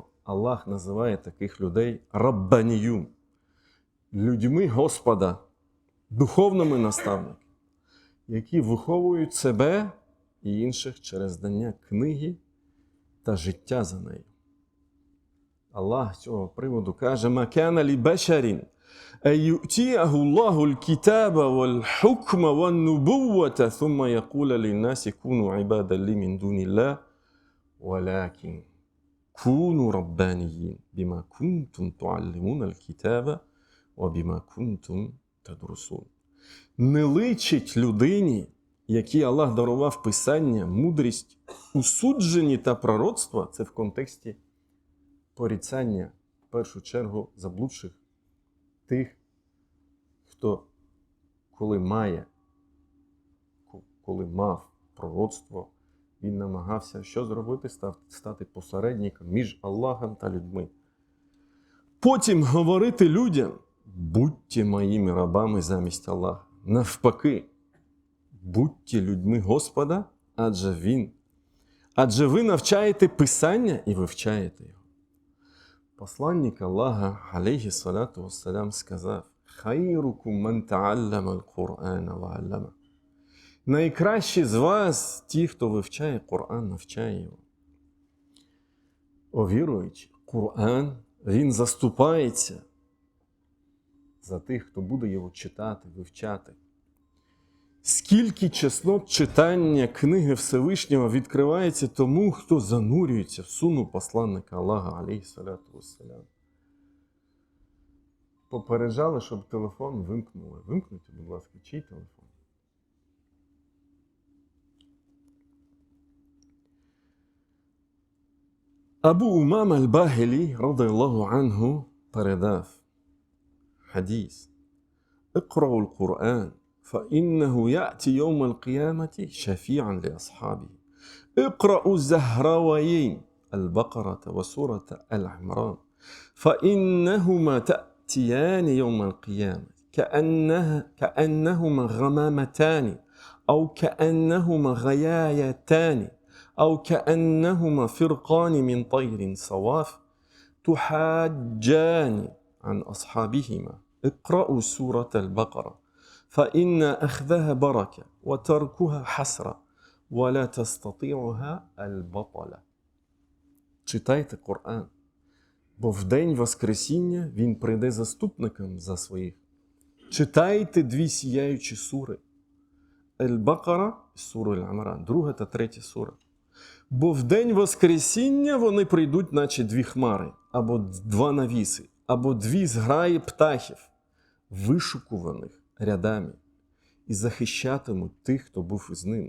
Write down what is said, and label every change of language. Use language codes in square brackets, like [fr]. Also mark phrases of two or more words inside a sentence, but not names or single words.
[uk] Аллах називає таких людей раббаніюн, людьми Господа, духовними наставниками, які виховують себе і інших через знання книги та життя за нею. Аллах з цього приводу каже: [ar] «ما كان لبشر أن يؤتيه الله الكتاب والحكم والنبوة ثم يقول للناس كونوا عبادا لي من دون الله ولكن كونوا ربانيين بما كنتم تعلمون الكتاب وبما كنتم تدرسون». [uk] Не личить людині, якій Аллах дарував писання, мудрість у судженні та пророцтва, це в контексті порицання, в першу чергу, заблудших тих, хто коли мав пророцтво, він намагався що зробити? Стати посередником між Аллахом та людьми. Потім говорити людям: будьте моїми рабами замість Аллаха. Навпаки, будьте людьми Господа, адже ви навчаєте Писання і вивчаєте його. Посланник Аллаха, [ar] عليه الصلاة والسلام, [uk] сказав: [ar] «خيركم من تعلم القرآن وعلمه». [uk] Найкращі з вас ті, хто вивчає Коран, навчає його. О віруючі, Коран, він заступається за тих, хто буде його читати, вивчати. Скільки чеснот читання книги Всевишнього відкривається тому, хто занурюється в сунну посланника Аллаха, [ar] عليه الصلاة والسلام. [uk] Попереджали, щоб телефон вимкнули. Вимкніть, будь ласка, чий телефон? Абу Умама аль-Бахілі, [ar] رضي الله عنه, [uk] передав хадіс: [ar] «اقرءوا القرآن, فإنه يأتي يوم القيامة شفيعا لأصحابه. اقرأوا الزهراويين البقرة وسورة العمران فإنهما تأتيان يوم القيامة كأنهما غمامتان أو كأنهما غيايتان أو كأنهما فرقان من طير صواف تحاجان عن أصحابهما. اقرأوا سورة البقرة فإن أخذها بركة وتركها حسرة ولا تستطيعها البطلة». [uk] Читайте Коран, бо в день Воскресіння він прийде заступником за своїх. Читайте дві сіяючі сури: Аль-Бакара і суру Аль-Амран, друга та третя сура. Бо в день Воскресіння вони прийдуть, наче дві хмари, або два навіси, або дві зграї птахів, вишукуваних рядами, і захищатимуть тих, хто був із ними.